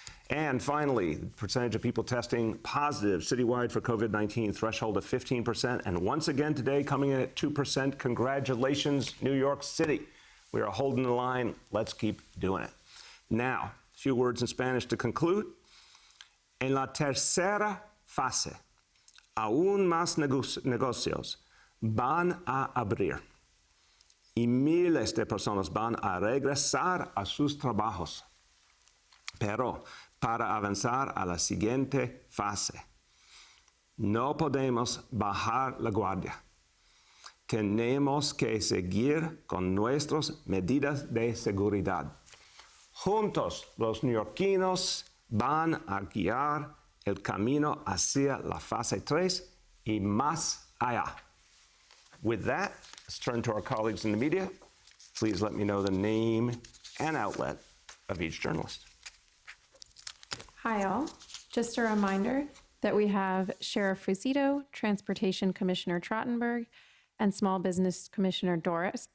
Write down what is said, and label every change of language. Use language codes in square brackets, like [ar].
[en] And finally, the percentage of people testing positive citywide for COVID-19, threshold of 15%. And once again today, coming in at 2%. Congratulations, New York City. We are holding the line. Let's keep doing it. Now, a few words in Spanish to conclude. [es] En la tercera fase, aún más negocios van a abrir y miles de personas van a regresar a sus trabajos. Pero para avanzar a la siguiente fase, no podemos bajar la guardia. Tenemos que seguir con nuestras medidas de seguridad. Juntos, los neoyorquinos van a guiar el camino hacia la fase 3 y más allá. [en] With that, let's turn to our colleagues in the media. Please let me know the name and outlet of each journalist. Hi, all. Just a reminder that we have Sheriff Fusito, Transportation Commissioner Trottenberg, and Small Business Commissioner Doris.